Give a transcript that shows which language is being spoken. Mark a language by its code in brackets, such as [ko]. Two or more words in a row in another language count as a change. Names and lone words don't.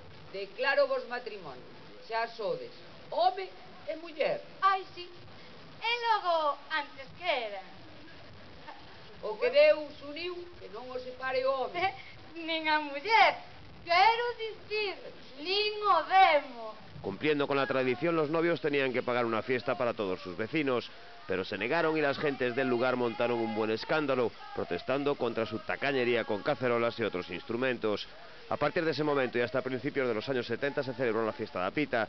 [gl] Declaro vos matrimonio. Xa sodes home e muller. Ai, sí. E logo, antes que era? O que Deus uniu, que non o separe o home. Nin a muller. Quero dicir, nin o demo. [es] Cumpliendo con la tradición, los novios tenían que pagar una fiesta para todos sus vecinos, pero se negaron y las gentes del lugar montaron un buen escándalo, protestando contra su tacañería con cacerolas y otros instrumentos. A partir de ese momento y hasta principios de los años 70 se celebró la fiesta da Pita.